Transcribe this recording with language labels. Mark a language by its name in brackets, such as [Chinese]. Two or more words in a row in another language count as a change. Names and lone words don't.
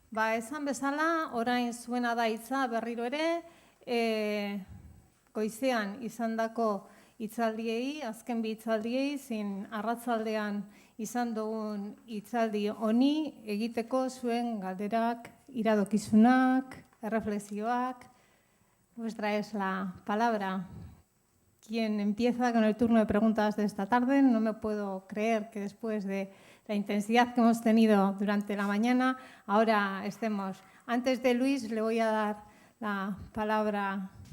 [Basque] Esan bezala, orain zuena da hitza berriro ere, goizean izandako hitzaldiei, azken bi hitzaldiei, zin arratzaldean izan dugun hitzaldi honi egiteko zuen galderak, iradokizunak, erreflexioak. [Spanish] Vuestra es la palabra. ¿Quién empieza con el turno de preguntas de esta tarde? No me puedo creer que después de la intensidad que hemos tenido durante la mañana, ahora estemos. Antes de Luis, le voy a dar la palabra.